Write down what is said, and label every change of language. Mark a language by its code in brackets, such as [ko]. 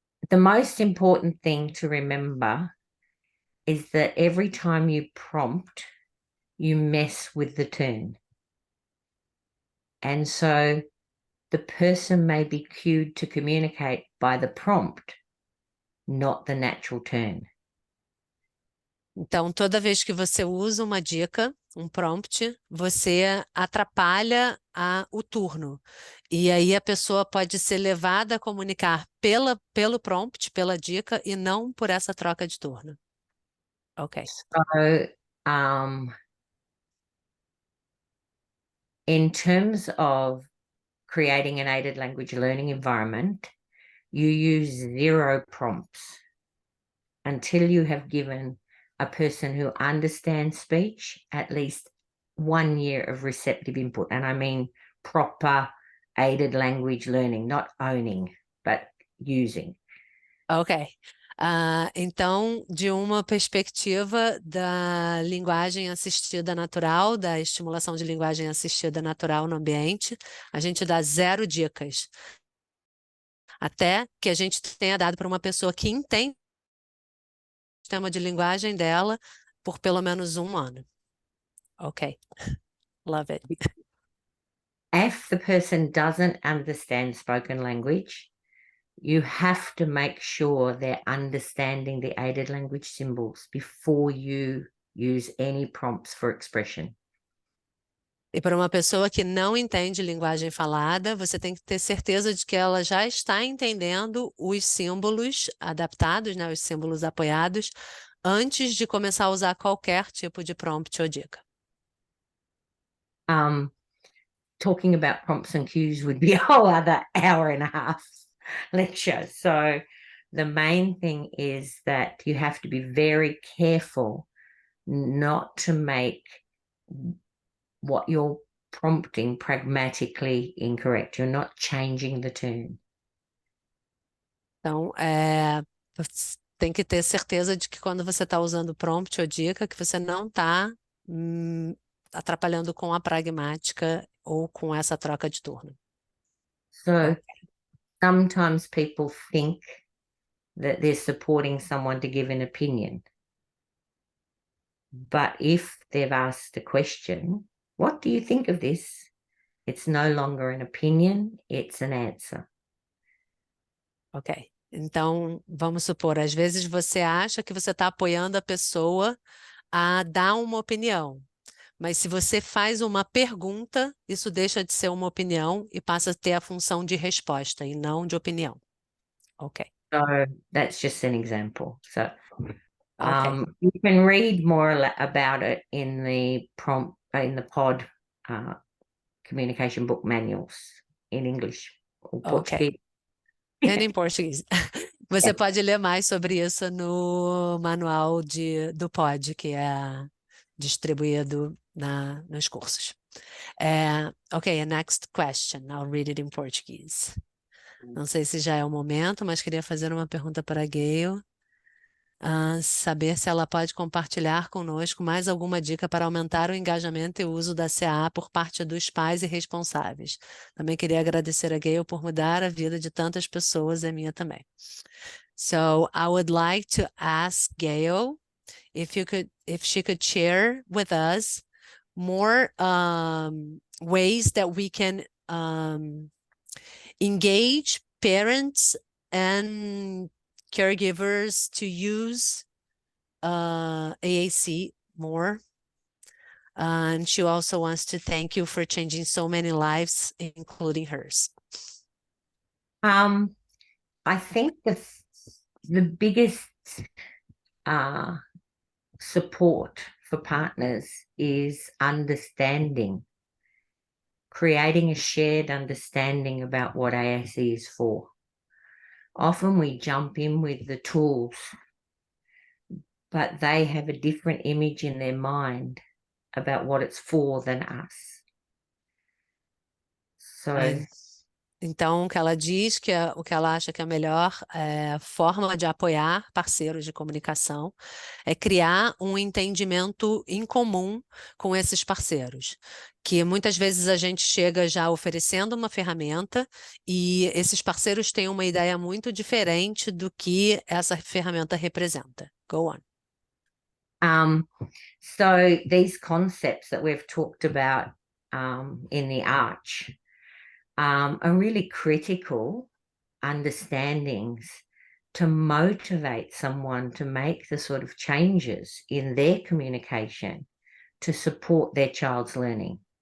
[en] The most important thing to remember is that every time you prompt, you mess with the turn. And so the person may be cued to communicate by the prompt, not the natural turn. [pt] Então, toda vez que você usa uma dica, um prompt, você atrapalha o turno. E aí a pessoa pode ser levada a comunicar pelo prompt, pela dica, e não por essa troca de turno. Ok. [en] So, in terms of creating an aided language learning environment, you use 0 prompts until you have given a person who understands speech at least 1 year of receptive input. And I mean proper aided language learning, not owning, but using. Ok. [pt] Então, de uma perspectiva da linguagem assistida natural, da estimulação de linguagem assistida natural no ambiente, a gente dá 0 dicas. Até que a gente tenha dado para uma pessoa que entende o sistema de linguagem dela por pelo menos 1 ano. Ok. [en] Love it. If the person doesn't understand spoken language, you have to make sure they're understanding the aided language symbols before you use any prompts for expression. [pt] E para uma pessoa que não entende linguagem falada, você tem que ter certeza de que ela já está entendendo os símbolos adaptados, né, os símbolos apoiados, antes de começar a usar qualquer tipo de prompt ou dica. [en] Talking about prompts and cues would be a whole other hour and a half lecture. So the main thing is that you have to be very careful not to make what you're prompting pragmatically incorrect. You're not changing the tune. [pt] Então, você tem que ter certeza de que quando você está usando prompt ou dica, que você não está atrapalhando com a pragmática ou com essa troca de turno. [en] So sometimes people think that they're supporting someone to give an opinion. But if they've asked a question, what do you think of this? It's no longer an opinion, it's an answer. Ok. [pt] Então, vamos supor, às vezes você acha que você está apoiando a pessoa a dar uma opinião. Mas se você faz uma pergunta, isso deixa de ser uma opinião e passa a ter a função de resposta e não de opinião. Ok. [en] So that's just an example. So Ok. you can read more about it in the pod communication book manuals in English or Portuguese. And in Português. [pt] Você pode ler mais sobre isso no manual do POD, que é distribuído nos cursos. [en] Ok, next question. I'll read it in Portuguese. [pt] Não sei se já é o momento, mas queria fazer uma pergunta para a Gayle. Saber se ela pode compartilhar conosco mais alguma dica para aumentar o engajamento e o uso da CA por parte dos pais e responsáveis. Também queria agradecer a Gayle por mudar a vida de tantas pessoas e a minha também. [en] So I would like to ask Gayle if she could share with us more ways that we can engage parents and caregivers to use AAC more. And she also wants to thank you for changing so many lives, including hers. I think the biggest support for partners is understanding, creating a shared understanding about what AAC is for. Often we jump in with the tools, but they have a different image in their mind about what it's for than us. So [pt] Então, o que ela diz, o que ela acha que é a melhor forma de apoiar parceiros de comunicação é criar um entendimento em comum com esses parceiros, que muitas vezes a gente chega já oferecendo uma ferramenta e esses parceiros têm uma ideia muito diferente do que essa ferramenta representa. [en] Go on. So these concepts that we've talked about in the arch are really critical understandings to motivate someone to make the sort of changes in their communication to support their child's learning.